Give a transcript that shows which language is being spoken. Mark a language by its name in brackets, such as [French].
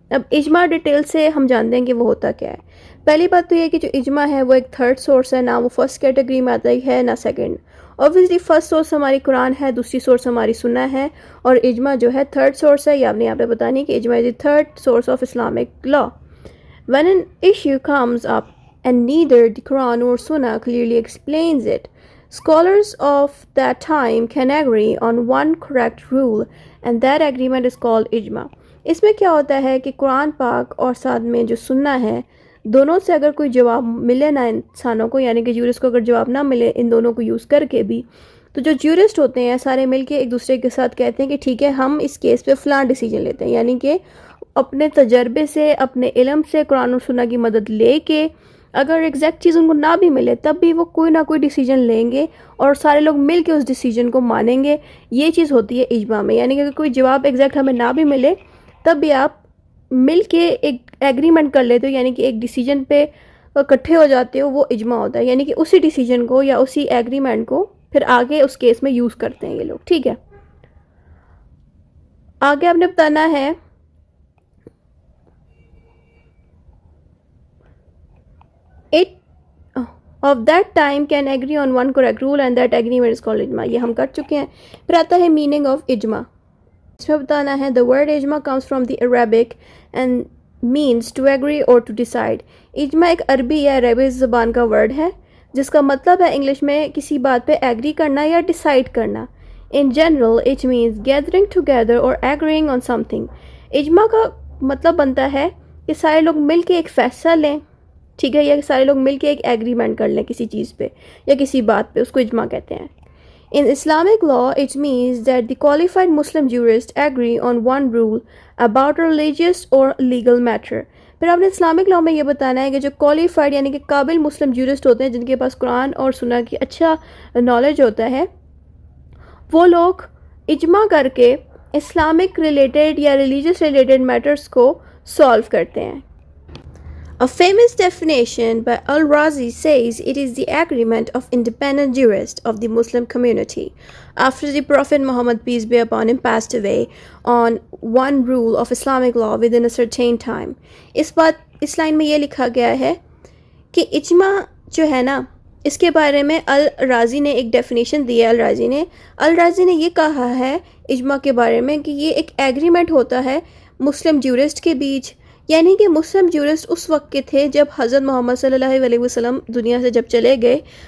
[Hindi] अब इजमा डिटेल से हम जानते हैं कि वो होता क्या है। पहली बात तो ये कि जो इजमा है वो एक थर्ड सोर्स है, ना वो फर्स्ट कैटेगरी में आता है ना सेकंड। ऑब्वियसली फर्स्ट सोर्स हमारी कुरान है, दूसरी सोर्स हमारी सुन्ना है, और इजमा जो है थर्ड सोर्स है। ये आपने यहाँ पे बतानी कि [English] Ijma is the third source of Islamic law. When an issue comes up and neither the Quran or Sunnah clearly explains it, scholars of that time can agree on one correct rule and that agreement is called ijma। [Hindi] इसमें क्या होता है कि कुरान पाक और साथ में जो सुन्ना है, दोनों से अगर कोई जवाब मिले ना इंसानों को, यानी कि ज्यूरिस्ट को अगर जवाब ना मिले इन दोनों को यूज़ करके भी, तो जो ज्यूरिस्ट होते हैं सारे मिलके एक दूसरे के साथ कहते हैं कि ठीक है हम इस केस पे फ़लाँ डिसीजन लेते हैं, यानी कि अपने तजर्बे से, अपने इल्म से, कुरान और सुन्ना की मदद ले के अगर एग्जैक्ट चीज़ उनको ना भी मिले तब भी वो कोई ना कोई डिसीजन लेंगे और सारे लोग मिल के उस डिसीजन को मानेंगे। ये चीज़ होती है इजमा में, यानी कि अगर कोई जवाब एग्जैक्ट हमें ना भी मिले तब भी आप मिल के एक एग्रीमेंट कर लेते हो, यानी कि एक डिसीजन पे इकट्ठे हो जाते हो, वो इजमा होता है। यानी कि उसी डिसीजन को या उसी एग्रीमेंट को फिर आगे उस केस में यूज़ करते हैं ये लोग, ठीक है। आगे आपने बताना है [English] it of that time can agree on one correct rule and that agreement is called ijma। [Hindi] ये हम कर चुके हैं। फिर आता है मीनिंग ऑफ इजमा। इसमें बताना है [English] the word ijma comes from the Arabic and means to agree or to decide। [Hindi] इजमा एक अरबी या अरबी ज़बान का वर्ड है जिसका मतलब है इंग्लिश में किसी बात पे एग्री करना या डिसाइड करना। [English] In general it means gathering together or agreeing on something। [Hindi] इजमा का मतलब बनता है कि सारे लोग मिल के एक फ़ैसला लें, ठीक है, या सारे लोग मिलके एक एग्रीमेंट कर लें किसी चीज़ पे या किसी बात पे, उसको इजमा कहते हैं। [English] In Islamic law it means that the qualified Muslim jurist agree on one rule about religious और legal matter. [Hindi] फिर आपने इस्लामिक लॉ में ये बताना है कि जो क्वालिफाइड यानी कि काबिल मुस्लिम ज्यूरिस्ट होते हैं जिनके पास कुरान और सुन्ना की अच्छा नॉलेज होता है, वो लोग इजमा करके इस्लामिक रिलेटेड या रिलीजियस रिलेटेड मैटर्स को सॉल्व करते हैं। [English] A famous definition by Al-Razi says it is the agreement of independent jurists of the Muslim community after the Prophet Muhammad peace be upon him passed away on one rule of Islamic law within a certain time। [Hindi] इस line में ये लिखा गया है कि इजमा जो है ना, इसके बारे में अल-राज़ी ने एक डेफिनेशन दी है। अल-राज़ी ने ये कहा है इजमा के बारे में कि ये एक एग्रीमेंट होता है मुस्लिम ज्यूरिस्ट के बीच, यानी कि मुस्लिम ज्यूरिस्ट उस वक्त के थे जब हज़रत मोहम्मद सल्लल्लाहु अलैहि वसल्लम दुनिया से जब चले गए।